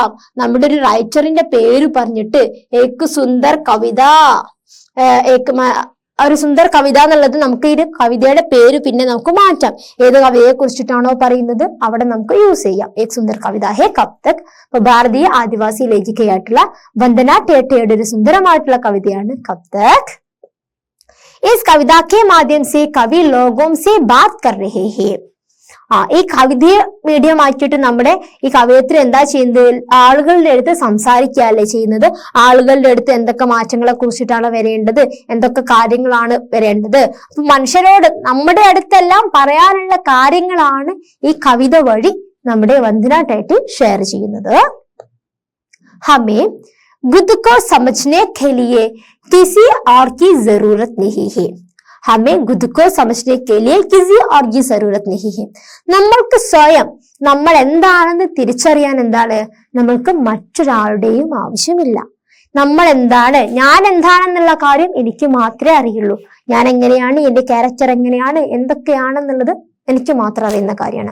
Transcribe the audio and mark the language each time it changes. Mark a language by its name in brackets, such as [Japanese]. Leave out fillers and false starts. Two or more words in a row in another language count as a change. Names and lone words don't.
[Malayalam] നമ്മുടെ ഒരു റൈറ്ററിന്റെ പേര് പറഞ്ഞിട്ട് [Hindi] एक सुंदर कविता, [Malayalam] ഒരു സുന്ദർ കവിത എന്നുള്ളത് നമുക്ക് ഈ കവിതയുടെ പേര് പിന്നെ നമുക്ക് മാറ്റാം. ഏത് കവിതയെ കുറിച്ചിട്ടാണോ പറയുന്നത് അവിടെ നമുക്ക് യൂസ് ചെയ്യാം. [Hindi] एक सुंदर कविता है कब तक. [Malayalam] അപ്പൊ ഭാരതീയ ആദിവാസി ലേഖികയായിട്ടുള്ള വന്ദന ടെട്ടെയുടെ ഒരു സുന്ദരമായിട്ടുള്ള കവിതയാണ് കബ് തക്. [Hindi] इस कविता के माध्यम से कवि लोगों से बात कर रहे हैं. [Malayalam] ഈ കവിതയെ മീഡിയം ആക്കിയിട്ട് നമ്മുടെ ഈ കവയത്രി എന്താ ചെയ്യുന്നത്? ആളുകളുടെ അടുത്ത് സംസാരിക്കുകയല്ലേ ചെയ്യുന്നത്. ആളുകളുടെ അടുത്ത് എന്തൊക്കെ മാറ്റങ്ങളെ കുറിച്ചിട്ടാണ് വരേണ്ടത്, എന്തൊക്കെ കാര്യങ്ങളാണ് വരേണ്ടത്. അപ്പൊ മനുഷ്യരോട് നമ്മുടെ അടുത്തെല്ലാം പറയാനുള്ള കാര്യങ്ങളാണ് ഈ കവിത വഴി നമ്മുടെ വന്ദന ടെട്ടെ ഷെയർ ചെയ്യുന്നത്. [Hindi] ഹമേ खुद को समझने के लिए किसी और की जरूरत नहीं है. हमें खुद को समझने के लिए किसी और की जरूरत नहीं है. [Malayalam] നമ്മൾക്ക് സ്വയം നമ്മൾ എന്താണെന്ന് തിരിച്ചറിയാൻ നമ്മൾക്ക് മറ്റൊരാളുടെയും ആവശ്യമില്ല. നമ്മൾ എന്താണ്, ഞാൻ എന്താണെന്നുള്ള കാര്യം എനിക്ക് മാത്രമേ അറിയുള്ളൂ. ഞാൻ എങ്ങനെയാണ്, എന്റെ ക്യാരക്ടർ എങ്ങനെയാണ്, എന്തൊക്കെയാണെന്നുള്ളത് എനിക്ക് മാത്രം അറിയുന്ന കാര്യമാണ്.